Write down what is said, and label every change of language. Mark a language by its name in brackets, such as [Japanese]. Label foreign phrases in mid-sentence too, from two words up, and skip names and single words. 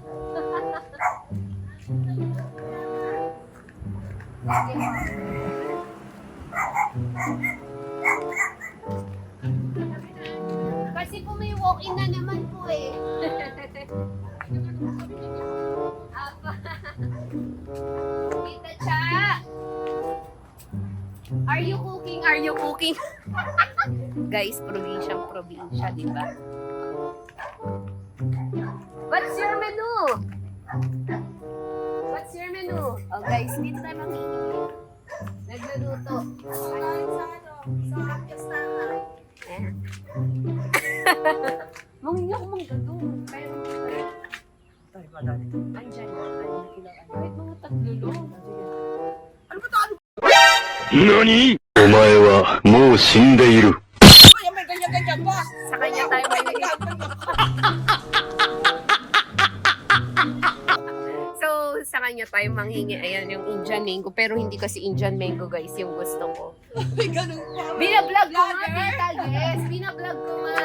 [Filipino] Kasi po may walk-in na naman po eh. Apa. Tita Cha! [English] Are you cooking? Are you cooking? [Filipino] Guys, probinsya, di ba? [English] What's your menu? What's your menu? [Filipino] Oh guys, dito tayo manghihingi. Nagluluto. Sa Pakistan. Ayan. Manghingi ako mangga doon. Pero Ay, madali. andyan na. Kahit mga tatlo lang. Ano ba ito? [Japanese] 何お前はもうう死んでいる。 [Filipino] Ay, may ganyan-ganyan pa. Sa kanya tayo mahingi. So, sa kanya tayo manghingi. Ayan, yung Indian mango. Pero hindi kasi Indian mango, guys, yung gusto ko. May ganun pa. Binablog ko nga, tita. Yes, binablog ko nga.